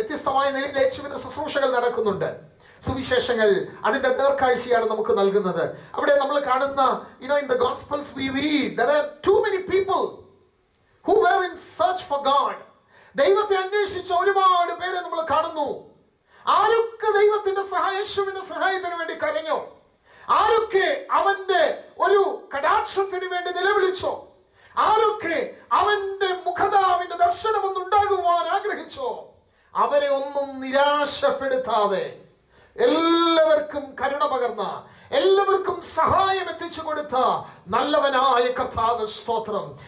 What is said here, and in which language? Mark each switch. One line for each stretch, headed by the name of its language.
Malayalam: വ്യത്യസ്തമായ നിലയിൽ യേശുവിന്റെ ശുശ്രൂഷകൾ നടക്കുന്നുണ്ട്. സുവിശേഷങ്ങൾ അതിന്റെ നേർക്കാഴ്ചയാണ് നമുക്ക് നൽകുന്നത്. അവിടെ നമ്മൾ കാണുന്ന
English: in the Gospels we read there are too many people who were in search for God.
Malayalam: ദൈവത്തെ അന്വേഷിച്ച ഒരുപാട് പേരെ നമ്മൾ കാണുന്നു. ആരൊക്കെ ദൈവത്തിന്റെ യേശുവിന്റെ സഹായത്തിന് വേണ്ടി കരഞ്ഞോ, ആരൊക്കെ അവന്റെ ഒരു കടാക്ഷത്തിന് വേണ്ടി നിലവിളിച്ചോ, ആരൊക്കെ അവന്റെ മുഖതാവിന്റെ ദർശനം ഒന്നുണ്ടാകുവാൻ ആഗ്രഹിച്ചോ, അവരെ ഒന്നും നിരാശപ്പെടുത്താതെ എല്ലാവർക്കും കരുണ പകർന്ന, എല്ലാവർക്കും സഹായം എത്തിച്ചു കൊടുത്ത നല്ലവനായ കർത്താവ്. സ്തോത്രം.